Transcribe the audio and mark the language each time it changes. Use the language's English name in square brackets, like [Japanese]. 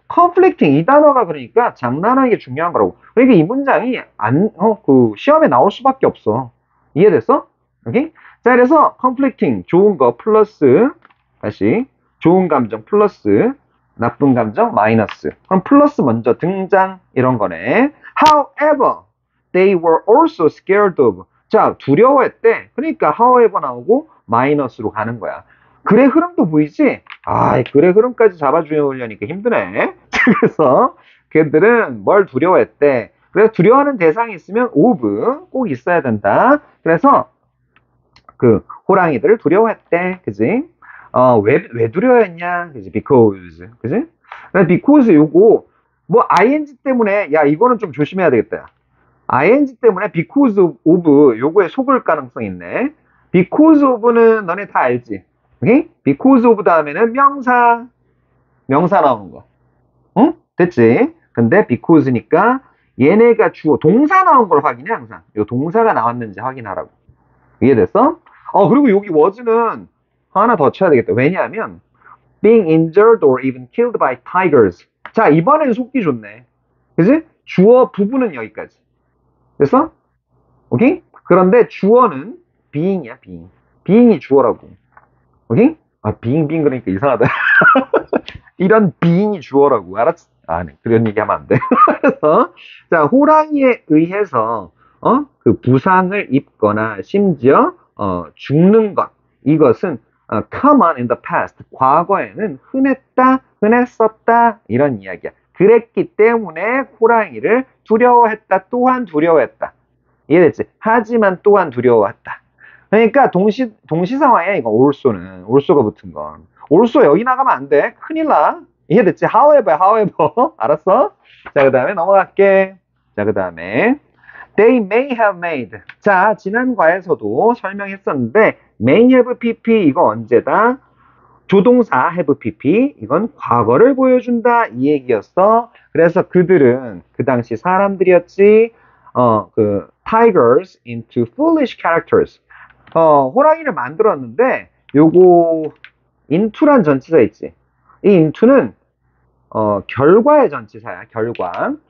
[Korean] conflicting 이 단어가 그러니까 장난하는 게 중요한 거라고. 그러니까 이 문장이 시험에 나올 수밖에 없어. 이해됐어? 오케이? 자, 그래서 conflicting 좋은 거 플러스 다시 좋은 감정 플러스 나쁜 감정 마이너스. 그럼 플러스 먼저 등장 이런 거네. [English] However, they were also scared of. [Korean] 자, 두려워했대. 그러니까 however 나오고 마이너스로 가는 거야. 글의 흐름도 보이지? 아, 글의 흐름까지 잡아주려니까 힘드네. 그래서 걔들은 뭘 두려워했대. 그래서 두려워하는 대상이 있으면 of 꼭 있어야 된다. 그래서 그 호랑이들을 두려워했대. 그지? 왜 두려워했냐? 그지? Because. 그지? because 요거 뭐 ing 때문에 야 이거는 좀 조심해야 되겠다. ing 때문에 because of 요거에 속을 가능성이 있네. because of는 너네 다 알지? 오케이? because of 다음에는 명사 나오는 거. 응? 됐지? 근데 because니까 얘네가 주어 동사 나온 걸 확인해 항상. 요 동사가 나왔는지 확인하라고. 이해됐어? 그리고 여기 was는 하나 더 쳐야 되겠다. 왜냐하면 [English] being injured or even killed by tigers. [Korean] 자, 이번엔 속기 좋네. 그지? 주어 부분은 여기까지. 됐어? 오케이? 그런데 주어는 being이야, being. being이 주어라고. 오케이? being 그러니까 이상하다. 이런 being이 주어라고. 알았지? 네. 그런 얘기 하면 안 돼. 그래서, 자, 호랑이에 의해서, 그 부상을 입거나, 심지어, 죽는 것. 이것은, [English] common in the past. [Korean] 과거에는 흔했었다. 이런 이야기야. 그랬기 때문에 호랑이를 두려워했다. 또한 두려워했다. 이해됐지? 하지만 또한 두려워했다. 그러니까 동시상황이야, 이거, also는. also가 붙은 건. also 여기 나가면 안 돼. 큰일 나. 이해됐지? however. 알았어? 자, 그 다음에 넘어갈게. 자, 그 다음에 [English] they may have made. [Korean] 자, 지난 과에서도 설명했었는데 may have pp 이거 언제다? 조동사 have pp 이건 과거를 보여준다 이 얘기였어. 그래서 그들은 그 당시 사람들이었지. [English] tigers into foolish characters. [Korean] 호랑이를 만들었는데 요거 into란 전치사 있지. 이 into는 결과의 전치사야. 결과.